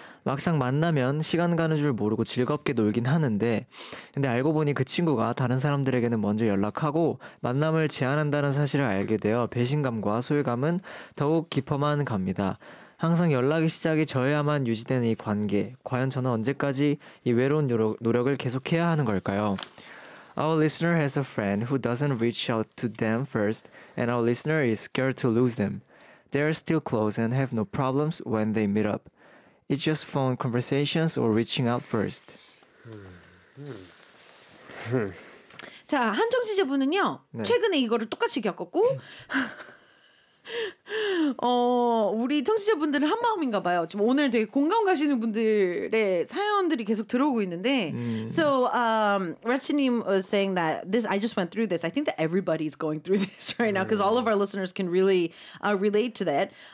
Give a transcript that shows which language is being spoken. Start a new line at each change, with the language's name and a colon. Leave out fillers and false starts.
Korean: 막상 만나면 시간 가는 줄 모르고 즐겁게 놀긴 하는데 근데 알고 보니 그 친구가 다른 사람들에게는 먼저 연락하고 만남을 제안한다는 사실을 알게 되어 배신감과 소외감은 더욱 깊어만 갑니다. 항상 연락의 시작이 저야만 유지되는 이 관계. 과연 저는 언제까지 이 외로운 노력을 계속해야 하는 걸까요?
English: Our listener has a friend who doesn't reach out to them first, and our listener is scared to lose them. They are still close and have no problems when they meet up. It's just phone conversations or reaching out first.
Korean: 자, 한 청취자분은요. 네. 최근에 이거를 똑같이 겪었고 우리 청취자분들은 한 마음인가 봐요. 지금 오늘 되게 공감 가시는 분들의 사연들이 계속 들어오고 있는데.
English: So, Rachinim was saying that this, I just went through this. I think that everybody's going through this right now because all of our listeners can really relate to that.